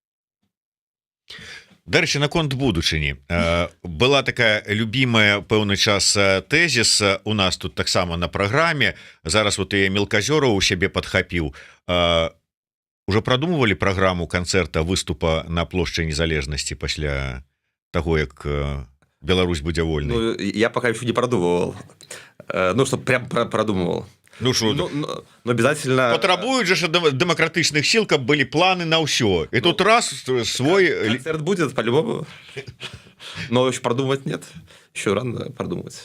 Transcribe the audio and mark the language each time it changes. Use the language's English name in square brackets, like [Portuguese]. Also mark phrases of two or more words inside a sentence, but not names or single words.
[Belarusian] Дарэчы, наконт будучыні. Была такая любімая пэўны час тэзіс у нас тут таксама на праграме. Зараз вот і Мелказёраў у сябе падхапіў. [Russian] Уже прадумывалі [Belarusian] праграму канцэрта, выступа на плошчы Незалежнасці пасля таго, як Беларусь будзе вольнай? [Russian] Ну, я пока еще не продумывал. Ну, что прям продумывал. Ну, что? Но обязательно... Потребуют же демократичных сил, как были планы на все. И тут раз свой... Концерт будет, по-любому. Но еще продумывать нет. Еще рано продумывать.